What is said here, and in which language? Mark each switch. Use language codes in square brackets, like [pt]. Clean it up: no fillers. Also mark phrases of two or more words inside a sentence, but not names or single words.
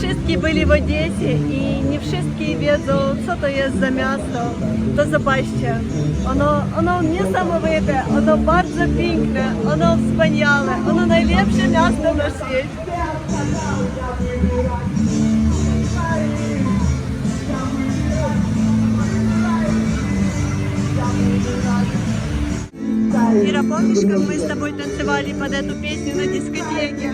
[pl] wszystkie byli w Odessie i nie wszystkie wiedzą, co to jest za miasto. To zobaczcie, ono niesamowite, ono bardzo piękne, ono wspaniałe, ono najlepsze miasto na świecie. [ru] Ира, помнишь, как мы с тобой танцевали под эту песню на дискотеке?